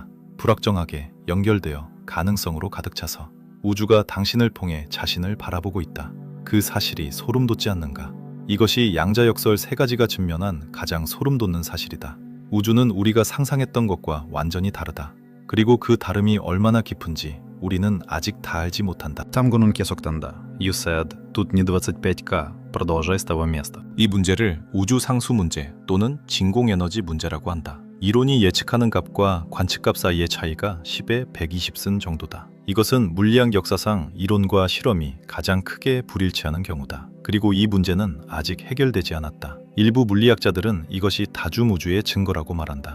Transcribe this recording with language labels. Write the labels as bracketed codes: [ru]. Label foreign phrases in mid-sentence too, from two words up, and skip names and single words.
[ko] 불확정하게 연결되어 가능성으로 가득 차서 우주가 당신을 통해 자신을 바라보고 있다. 그 사실이 소름 돋지 않는가? 이것이 양자역설 세 가지가 직면한 가장 소름 돋는 사실이다. 우주는 우리가 상상했던 것과 완전히 다르다. 그리고 그 다름이 얼마나 깊은지 우리는 아직 다 알지 못한다. 탐구는 계속된다. [en] You said, [ru] тут не 25K. Продолжай с того места. [ko] 이 문제를 우주 상수 문제 또는 진공 에너지 문제라고 한다. 이론이 예측하는 값과 관측값 사이의 차이가 10에 120승 정도다. 이것은 물리학 역사상 이론과 실험이 가장 크게 불일치하는 경우다. 그리고 이 문제는 아직 해결되지 않았다. 일부 물리학자들은 이것이 다중우주의 증거라고 말한다.